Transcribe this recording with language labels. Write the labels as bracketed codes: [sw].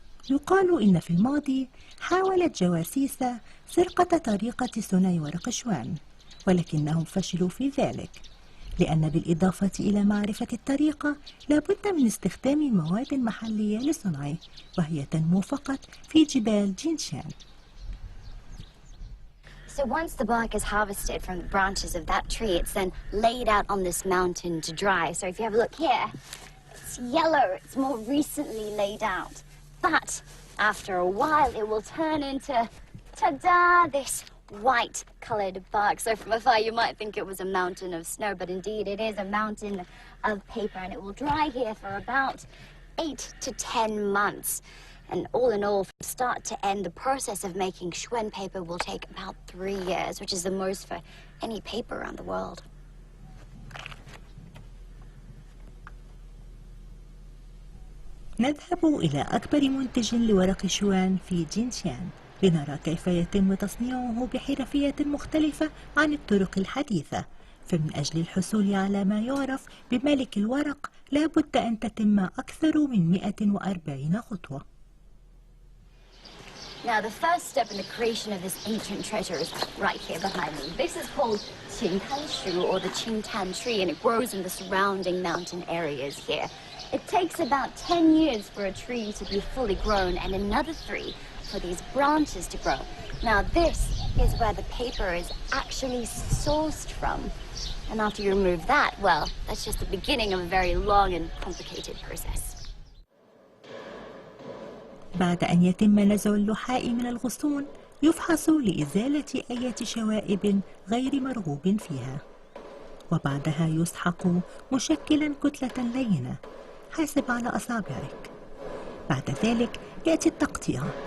[ar] يقال إن في الماضي حاولت جواسيس سرقة طريقة صنع ورق شوان، ولكنهم فشلوا في ذلك، لأن بالإضافة إلى معرفة الطريقة لابد من استخدام مواد محلية لصنعه، وهي تنمو فقط في جبال جينشان. [en] So once the bark is harvested from the branches of that tree, it's then laid out on this mountain to dry. So if you have a look here, it's yellow, it's more recently laid out. But after a while, it will turn into, ta-da, this white-colored bark. So from afar, you might think it was a mountain of snow, but indeed it is a mountain of paper, and it will dry here for about 8 to 10 months. And all in all, from start to end, the process of making Xuan paper will take about 3 years, which is the most for any paper around the world. [ar] نذهب إلى أكبر منتج لورق شوان في جينشان لنرى كيف يتم تصنيعه بحرفية مختلفة عن الطرق الحديثة. فمن أجل الحصول على ما يعرف بملك الورق لابد أن تتم أكثر من 140 خطوة. [en] Now, the first step in the creation of this ancient treasure is right here behind me. This is called Qingtanshu, or the Qingtan tree, and it grows in the surrounding mountain areas here. It takes about 10 years for a tree to be fully grown and another 3 for these branches to grow. Now, this is where the paper is actually sourced from. And after you remove that, well, that's just the beginning of a very long and complicated process. [ar] بعد أن يتم نزع اللحاء من الغصون، يفحص لإزالة أي شوائب غير مرغوب فيها، وبعدها يسحق مشكلا كتلة لينة حاسب على أصابعك. بعد ذلك يأتي التقطيع.